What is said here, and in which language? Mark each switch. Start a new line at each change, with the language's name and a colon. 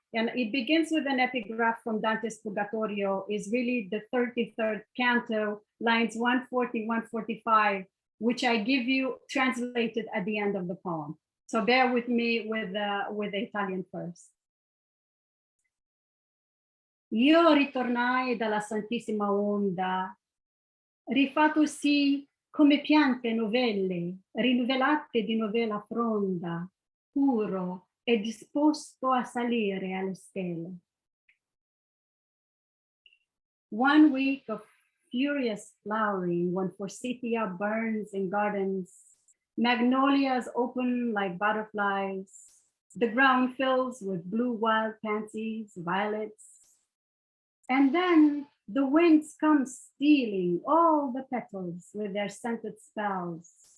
English: And it begins with an epigraph from Dante's Purgatorio, is really the 33rd canto, lines 140, 145, which I give you translated at the end of the poem. So bear with me with the Italian first.
Italian: Io ritornai dalla Santissima Onda, rifatto sì come piante novelle, rinnovate di novella fronda, puro e disposto a salire alle stelle.
English: 1 week of furious flowering when forsythia burns in gardens, magnolias open like butterflies, the ground fills with blue wild pansies, violets, and then the winds come stealing all the petals with their scented spells.